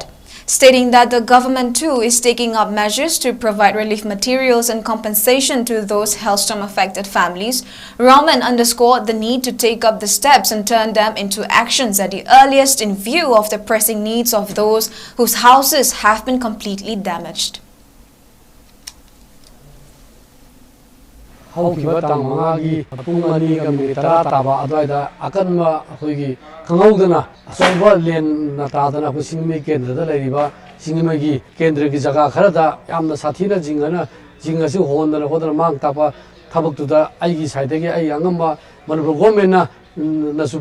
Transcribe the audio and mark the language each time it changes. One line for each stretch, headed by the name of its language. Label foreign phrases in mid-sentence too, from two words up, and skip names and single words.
English: Stating that the government too is taking up measures to provide relief materials and compensation to those hailstorm-affected families, Roman underscored the need to take up the steps and turn them into actions at the earliest in view of the pressing needs of those whose houses have been completely damaged.
Manipuri: ꯍꯧꯈꯤꯕ ꯇꯥꯡ 5ꯒꯤ ꯄꯨꯡ 2:10 ꯇꯥꯕ ꯑꯗꯨꯋꯥꯏꯗ ꯑꯀꯟꯕ ꯑꯩꯈꯣꯏꯒꯤ ꯈꯪꯍꯧꯗꯅ ꯑꯆꯧꯕ ꯂꯦꯟꯅ ꯇꯥꯗꯅ ꯑꯩꯈꯣꯏ ꯁꯤꯡꯖꯃꯩ ꯀꯦꯟꯗ꯭ꯔꯗ ꯂꯩꯔꯤꯕ ꯁꯤꯡꯖꯃꯩꯒꯤ ꯀꯦꯟꯗ꯭ꯔꯒꯤ ꯖꯒꯥ ꯈꯔꯗ ꯌꯥꯝꯅ ꯁꯥꯊꯤꯅ ꯖꯤꯡ ꯑꯁꯤ ꯍꯣꯟꯗꯅ ꯈꯣꯠꯇꯅ ꯃꯥꯡ ꯇꯥꯛꯄ ꯊꯕꯛꯇꯨꯗ ꯑꯩꯒꯤ ꯁꯥꯏꯗꯒꯤ ꯑꯩ ꯑꯉꯝꯕ ꯃꯅꯤꯄꯨꯔ ꯒꯣꯚꯔꯟꯃꯦꯟꯠꯅ ꯅꯁꯨ